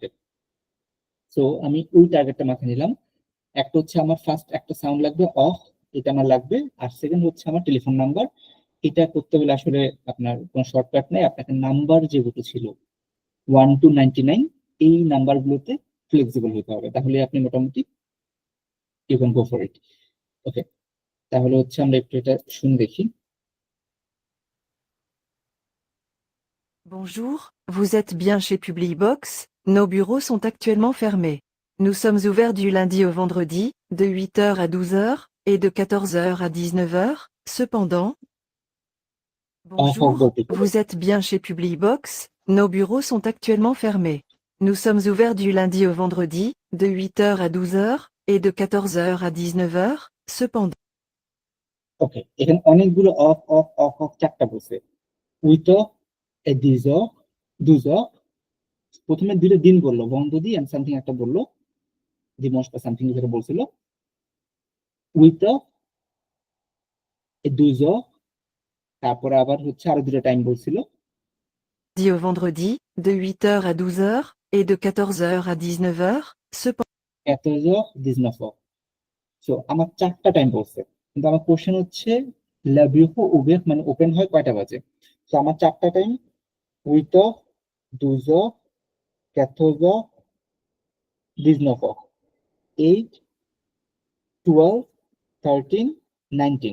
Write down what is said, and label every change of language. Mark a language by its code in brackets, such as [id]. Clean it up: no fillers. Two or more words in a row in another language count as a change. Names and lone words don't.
[bn] তো আমি ওই টার্গেটটা মাথায় নিলাম। একটা হচ্ছে আমার ফার্স্ট একটা সাউন্ড লাগবে অফ, এটা আমার লাগবে। আর সেকেন্ড হচ্ছে আমার টেলিফোন নাম্বার। এটা করতে হলে আসলে আপনার কোনো শর্টকাট নেই, আপনাকে নাম্বার যেগুলো ছিল 1 to 99 এই নাম্বারগুলোতে ফ্লেক্সিবল হতে হবে, তাহলে আপনি মোটামুটি [en] you can go for it. [bn] ওকে, তাহলে হচ্ছে আমরা একটু এটা শুনে দেখি। [fr] Bonjour, vous êtes bien chez Publibox, nos bureaux sont actuellement fermés. Nous sommes ouverts du lundi au vendredi, de 8h à 12h, et de 14h à 19h, cependant... অফ অফ Bonjour, [bn] বলতে [fr] vous êtes bien chez Publibox, nos bureaux sont actuellement fermés. Nous sommes ouverts du lundi au vendredi, de 8h à 12h, et de 14h à 19h, cependant... [bn] ওকে, এখানে অনেকগুলো অফ অফ অফ অফ চারটা বলছে, উইথ এ দিজ দুজ। প্রথমে দুইটা দিন বললো, বন্ধদি [en] and something [bn] একটা বললো, দিমস বা সামথিং যেটা বলছিল, উইথ এ দুজ। তারপরে আবার হচ্ছে আরো দুটো টাইম বলছিল, [fr] Au vendredi, de 8h à 12h, et de 14h à 19h, cependant... [bn] 14 19। সো আমার চারটা টাইম বলছে, কিন্তু আমার কোশ্চেন হচ্ছে লাবিহো উবের মানে ওপেন হয় কয়টা বাজে। তো আমার চারটা টাইম, উইথ দুজ, 14 দিস নো ফক 8 12 13 19।